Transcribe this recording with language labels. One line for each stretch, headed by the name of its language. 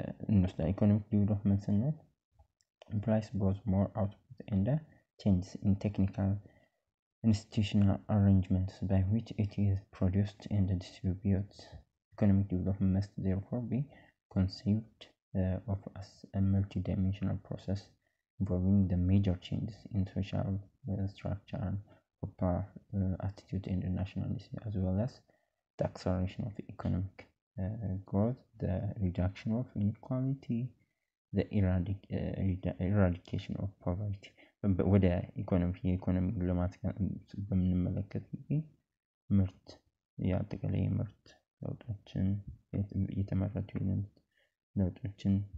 Amharic: እንወስዳለን። ኢኮኖሚክ ዲቨሎፕመንት ስንል
English: implies both more output and changes in technical institutional arrangements by which it is produced and distributed. Economic development must therefore be conceived of as a multi-dimensional process involving the major changes in social structure and popular attitude in the nationalism, as well as the acceleration of economic growth, the reduction of inequality, the eradication of poverty.
Amharic: ወደ የኢኮኖሚ ልማት በምንመለከት ጊዜ ምርት የአጠቃላይ ምርት ለውጦችን የተመረቱ ለውጦችን